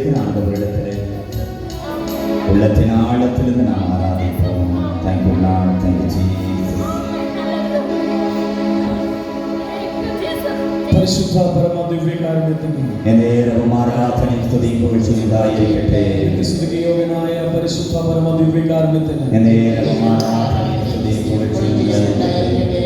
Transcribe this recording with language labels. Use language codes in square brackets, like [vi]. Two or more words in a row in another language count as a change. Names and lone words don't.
[ta] ஆண்டவரிடத்திலே உள்ளத்தின் ஆழத்திலிருந்து நாம் ஆராதிப்போம். [en] Thank you Lord, thank you Jesus. [ml] പരിശുദ്ധ പരമ ദിവ്യകാരുണ്യത്തിന് എന്നേരവും ആരാധനയും സ്തുതിയും പുകഴ്ചയും ഉണ്ടായിരിക്കട്ടെ. സ്തുതിയോഗ്യനായ പരിശുദ്ധ പരമ ദിവ്യകാരുണ്യത്തിന് എന്നേരവും ആരാധനയും സ്തുതിയും പുകഴ്ചയും ഉണ്ടായിരിക്കട്ടെ.